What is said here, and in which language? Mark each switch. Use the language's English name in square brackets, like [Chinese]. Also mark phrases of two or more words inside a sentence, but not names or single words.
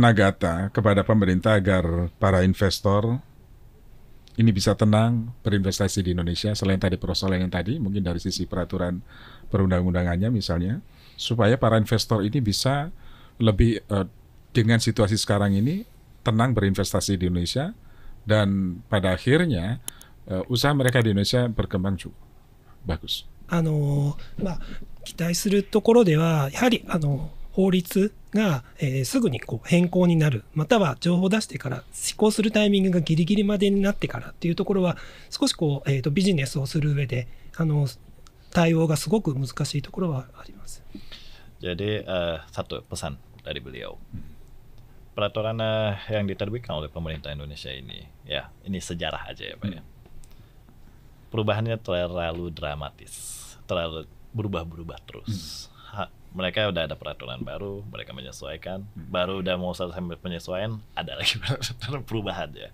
[Indonesian] Nagata kepada pemerintah agar para investor ini bisa tenang berinvestasi di Indonesia, selain tadi persoalan yang tadi, mungkin dari sisi peraturan perundang-undangannya misalnya, supaya para investor ini bisa lebih dengan situasi sekarang ini tenang berinvestasi di Indonesia, dan pada akhirnya usaha mereka di Indonesia berkembang cukup bagus. [Japanese] 期待するところではやはり法律が、すぐに変更になる、または情報を出してから施行するタイミングがギリギリまでになってからっていうところは少しビジネスをする上で対応がすごく難しいところはあります。 [Indonesian] Jadi satu pesan dari beliau. Peraturan yang diterbitkan oleh pemerintah Indonesia ini, ya ini sejarah aja ya Pak ya. Perubahannya terlalu dramatis, terlalu berubah-berubah terus. Mereka udah ada peraturan baru, mereka menyesuaikan, baru udah mau selesai penyesuaian, ada lagi perubahan ya.